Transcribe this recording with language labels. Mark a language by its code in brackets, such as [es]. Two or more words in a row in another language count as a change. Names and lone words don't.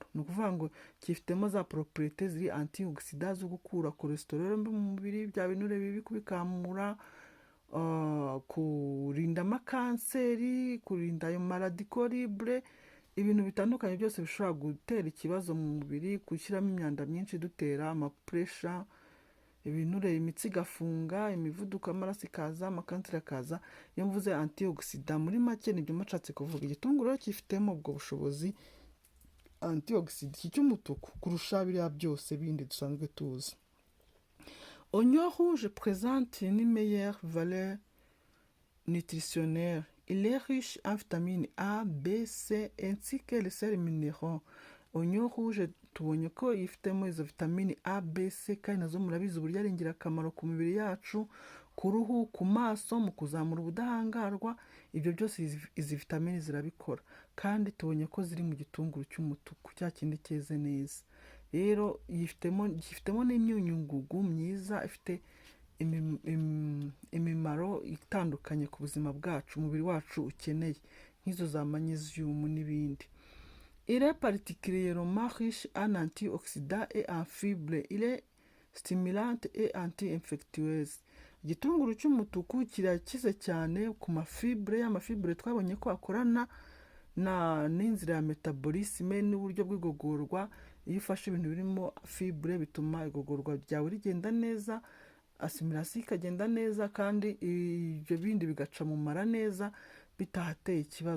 [rw] Ni ukuvuga ngo cyifitemo za propriétés ziri antioxidant zo gukura cholesterol mbi mu mubiri, bya binure bibi kubikamura, kurinda amakanseri, kurinda ayo maladi horrible, ibintu bitandukanye byose bishobora gutera ikibazo mu mubiri, gushyiramo imyanda myinshi dutera amapuresha, ibinure, imitsi igafunga, imivuduko y'amaraso ikaza, amakanseri akaza. Iyo mvuze antioxidant muri make nibyo nshatse kuvuga. Igitunguru cyifitemo ubwo bushobozi antioxidant cy'umutuku kurusha biriya byose bindi dusanzwe tuzi. [fr] Oignon rouge présente une meilleure valeur nutritionnelle. Il est riche en vitamines A, B, C ainsi que les sels minéraux. Oignon rouge [rw] tubonye ko yifitemo izo vitamine A, B, C, kandi nazo murabizi uburyo ari ingirakamaro ku mibiri yacu, ku ruhu, ku maso, mu kuzamura ubudahangarwa. Ibyo byose izi vitamine zirabikora, kandi tubonye ko ziri mu gitunguru cy'umutuku, cya kindi cyeze neza. Rero gifitemo n'imyunyungugu myiza, ifite imimaro itandukanye ku buzima bwacu, umubiri wacu ukeneye, nk'izo za magnesium n'ibindi. [fr] Il est particulièrement riche en antioxydants et en fibres. Il est stimulant et anti-infectieuse. [rw] Igitunguru cy'umutuku kirakize cyane ku mafibre, y'amafibre twabonye ko akorana n'inzira ya metabolisme n'uburyo bw'igogorwa. Iyo ufashe ibintu birimo fibre bituma igogorwa ryawe rigenda neza, assimilation ikagenda neza, kandi ibyo bindi bigaca mu mara neza bitahateye ikibazo.